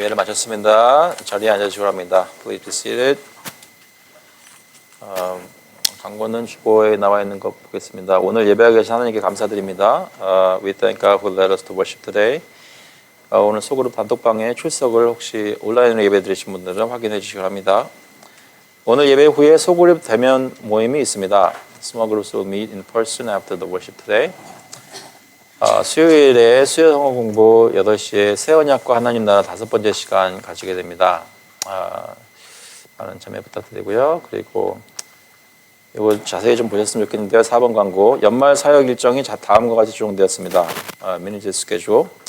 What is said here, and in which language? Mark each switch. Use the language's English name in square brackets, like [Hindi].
[Korean] 기도하겠습니다. 자리에 앉아주시기 바랍니다. [English] Please be seated. [Korean] 광고는 주보에 나와 있는 거 보겠습니다. 오늘 예배하게 계신 하나님께 감사드립니다. [English] We thank God who led us to worship today. [Korean] 오늘 소그룹 단톡방에 출석을 혹시 온라인으로 예배 드리신 분들은 확인해 주시기 바랍니다. 오늘 예배 후에 소그룹 대면 모임이 있습니다. [English] Small groups will meet in person after the worship today. [Korean] 수요일에 수요 성어 공부 8시에 새 언약과 하나님 나라 5번째 시간 가지게 됩니다. 많은 참여 부탁드리고요. 그리고 이거 자세히 좀 보셨으면 좋겠는데요. 4번 광고. 연말 사역 일정이 다음과 같이 조정되었습니다. 매니저 스케줄.